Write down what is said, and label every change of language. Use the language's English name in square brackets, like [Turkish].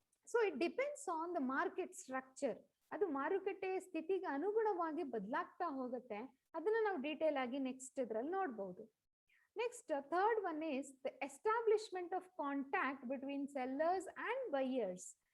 [English] So it depends on the market structure. [Kannada] ಅದು ಮಾರುಕಟ್ಟೆ ಸ್ಥಿತಿಗೆ ಅನುಗುಣವಾಗಿ ಬದಲಾಗ್ತಾ ಹೋಗುತ್ತೆ. ಅದನ್ನ ನಾವು ಡೀಟೇಲ್ ಆಗಿ ನೆಕ್ಸ್ಟ್ ಇದ್ರಲ್ಲಿ ನೋಡಬಹುದು. [English] Next, third one is the establishment of contact between sellers and buyers.